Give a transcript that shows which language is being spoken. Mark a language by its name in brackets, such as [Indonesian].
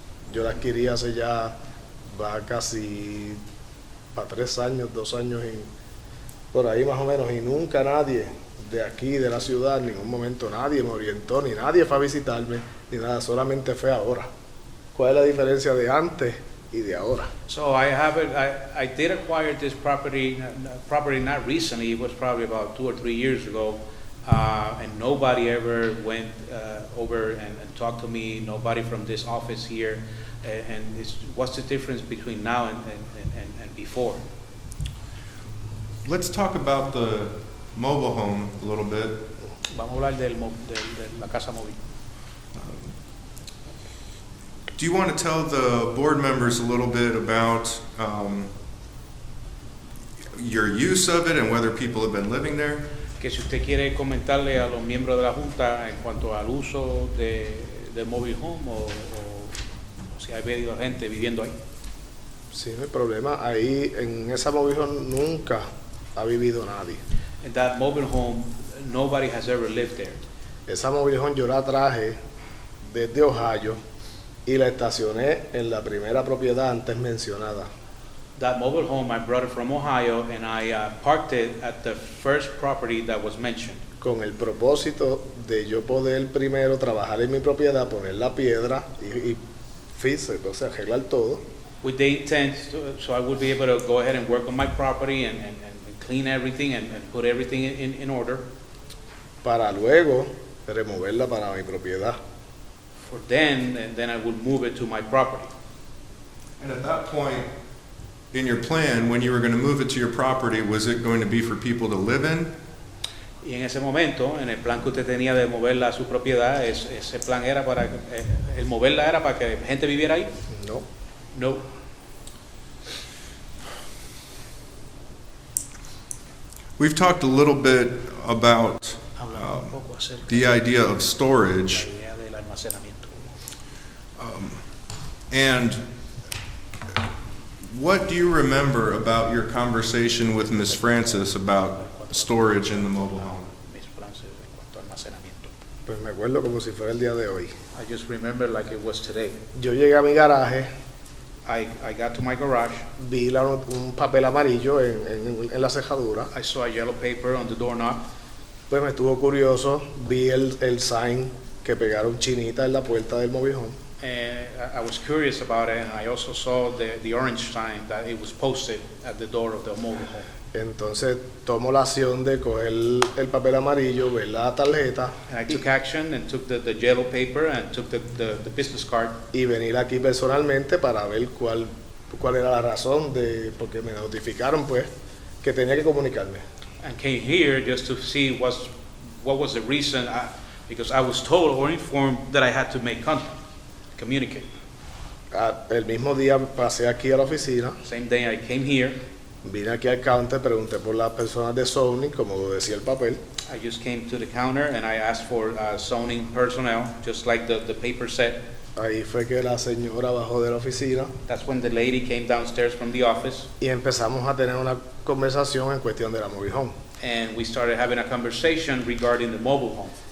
[Spanish] Yo la adquirí hace ya, va casi para 3 años, 2 años, por ahí más o menos, y nunca nadie de aquí, de la ciudad, en ningún momento nadie me orientó, ni nadie fue a visitarme, ni nada, solamente fue ahora. ¿Cuál es la diferencia de antes y de ahora? [English] So I did acquire this property not recently. It was probably about 2 or 3 years ago, and nobody ever went over and talked to me. Nobody from this office here. And what's the difference between now and before? Let's talk about the mobile home a little bit. [Spanish] Vamos a hablar de la casa móvil. [English] Do you want to tell the board members a little bit about your use of it and whether people have been living there? [Spanish] Que si usted quiere comentarle a los miembros de la Junta en cuanto al uso del mobile home o si ha habido gente viviendo ahí. Sí, no hay problema. Ahí, en esa mobile home nunca ha vivido nadie. [English] In that mobile home, nobody has ever lived there. [Spanish] Esa mobile home yo la traje desde Ohio y la estacioné en la primera propiedad antes mencionada. [English] That mobile home, I brought it from Ohio and I parked it at the first property that was mentioned. [Spanish] Con el propósito de yo poder primero trabajar en mi propiedad, poner la piedra y o sea, arreglar todo. [English] With the intent, so I would be able to go ahead and work on my property and clean everything and put everything in order. [Spanish] Para luego removerla para mi propiedad. [English] For then I would move it to my property. And at that point, in your plan, when you were going to move it to your property, was it going to be for people to live in? [Spanish] Y en ese momento, en el plan que usted tenía de moverla a su propiedad, ese plan era para, el moverla era para que gente viviera ahí. No. [English] No. We've talked a little bit about the idea of storage. [Spanish] La idea del almacenamiento. [English] And what do you remember about your conversation with Ms. Francis about storage in the mobile home? [Spanish] Mis planes en cuanto a almacenamiento. Pues me acuerdo como si fuera el día de hoy. [English] I just remember like it was today. [Spanish] Yo llegué a mi garaje, [English] I got to my garage, [Spanish] vi un papel amarillo en la cejadura, [English] I saw a yellow paper on the doorknob, [Spanish] pues me estuvo curioso, vi el sign que pegaron chinita en la puerta del mobile home. [English] and I was curious about it, and I also saw the orange sign that it was posted at the door of the mobile home. [Spanish] Entonces tomo la acción de coger el papel amarillo, ver la tarjeta [English] And I took action and took the yellow paper and took the business card [Spanish] y venir aquí personalmente para ver cuál era la razón de porque me notificaron pues que tenía que comunicarme. [English] and came here just to see what was the reason, because I was told or informed that I had to make contact, communicate. [Spanish] El mismo día pasé aquí a la oficina, [English] Same day I came here, [Spanish] vine aquí al counter, pregunté por las personas de zoning, como decía el papel, [English] I just came to the counter and I asked for zoning personnel, just like the paper said. [Spanish] ahí fue que la señora bajó de la oficina [English] That's when the lady came downstairs from the office [Spanish] y empezamos a tener una conversación en cuestión de la mobile home. [English] and we started having a conversation regarding the mobile home.